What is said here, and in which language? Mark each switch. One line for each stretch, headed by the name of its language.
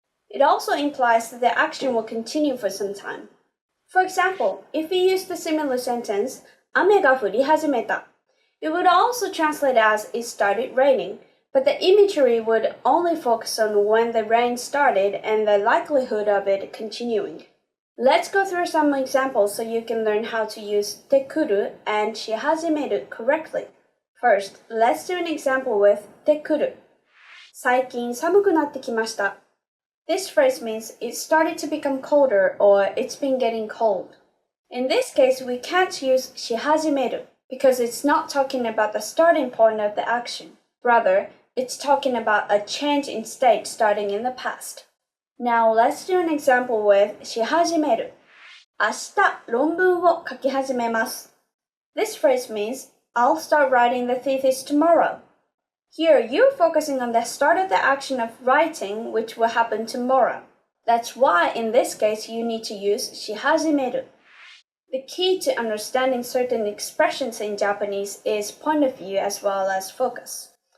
English: It also implies that the action will continue for some time. For example, if we use the similar sentence,
Japanese: 雨が降り始めた,
English: it would also translate as it started raining, but the imagery would only focus on when the rain started and the likelihood of it continuing. Let's go through some examples so you can learn how to use tekuru and shihajimeru correctly. First, let's do an example with tekuru.
Japanese: 最近寒くなってきました.
English: This phrase means it started to become colder or it's been getting cold. In this case, we can't use shihajimeru because it's not talking about the starting point of the action. Rather, it's talking about a change in state starting in the past. Now, let's do an example with し始める.
Japanese: 明日論文を書き始めます.
English: This phrase means I'll start writing the thesis tomorrow. Here, you're focusing on the start of the action of writing, which will happen tomorrow. That's why, in this case, you need to use し始める. The key to understanding certain expressions in Japanese is point of view as well as focus.